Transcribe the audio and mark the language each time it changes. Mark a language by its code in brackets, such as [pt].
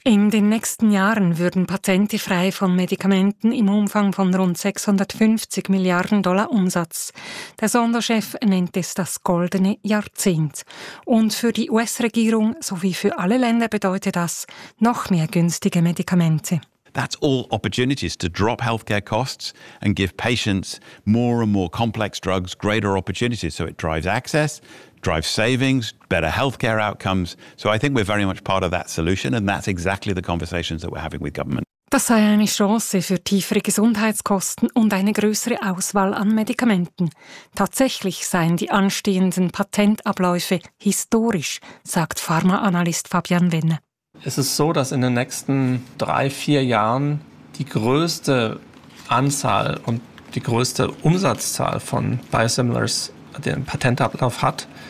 [de] In den nächsten Jahren würden Patente frei von Medikamenten im Umfang von rund 650 Milliarden Dollar Umsatz. Der Sonderchef nennt es das goldene Jahrzehnt. Und für die US-Regierung sowie für alle Länder bedeutet das noch mehr günstige Medikamente. [en] That's all opportunities to drop healthcare costs and give patients more and more complex drugs greater opportunities. So it drives access, drives savings, better healthcare outcomes. So I think we're very much part of that solution, and that's exactly the conversations that we're having with government. [de] Das sei eine Chance für tiefere Gesundheitskosten und eine größere Auswahl an Medikamenten. Tatsächlich seien die anstehenden Patentabläufe historisch, sagt Pharmaanalyst Fabian Wenne. Es ist so, dass in den nächsten 3-4 Jahren die größte Anzahl und die größte Umsatzzahl von Biosimilars den Patentablauf hat.